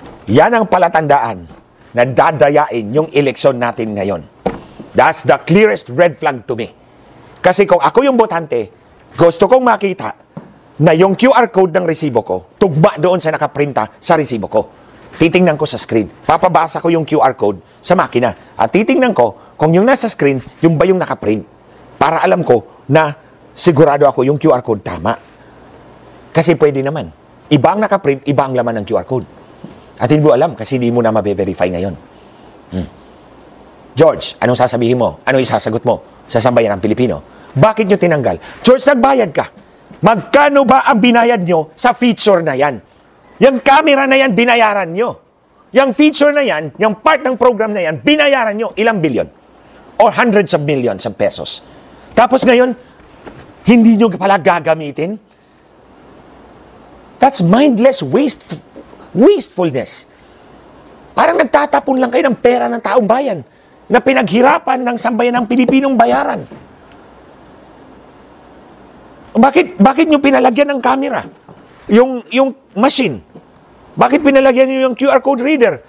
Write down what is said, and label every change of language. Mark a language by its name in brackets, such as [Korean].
[Filipino] Yan ang palatandaan na dadayain yung eleksyon natin ngayon. [English] That's the clearest red flag to me. [Filipino] Kasi kung ako yung botante, gusto kong makita na yung QR code ng resibo ko, tugma doon sa nakaprinta sa resibo ko. Titingnan ko sa screen. Papabasa ko yung QR code sa makina. At titingnan ko kung yung nasa screen, yung ba yung nakaprint. Para alam ko na sigurado ako yung QR code tama. Kasi pwede naman. Iba ang nakaprint, iba ang laman ng QR code. At hindi mo alam kasi hindi mo na mabe-verify ngayon. George, anong sasabihin mo? Anong isasagot mo sa sambayan ng Pilipino? Bakit nyo tinanggal? George, nagbayad ka. Magkano ba ang binayad nyo sa feature na yan? Yung camera na yan, binayaran nyo. Yung feature na yan, yung part ng program na yan, binayaran nyo ilang bilyon? [English] Or hundreds of millions of pesos. [Filipino] Tapos ngayon, hindi nyo pala gagamitin? [English] That's mindless wastefulness. [Filipino] Parang nagtatapon lang kayo ng pera ng taong bayan na pinaghirapan ng sambayan ng Pilipinong bayaran. Bakit nyo pinalagyan ng camera? Yung machine. Bakit pinalagyan nyo yung QR code reader?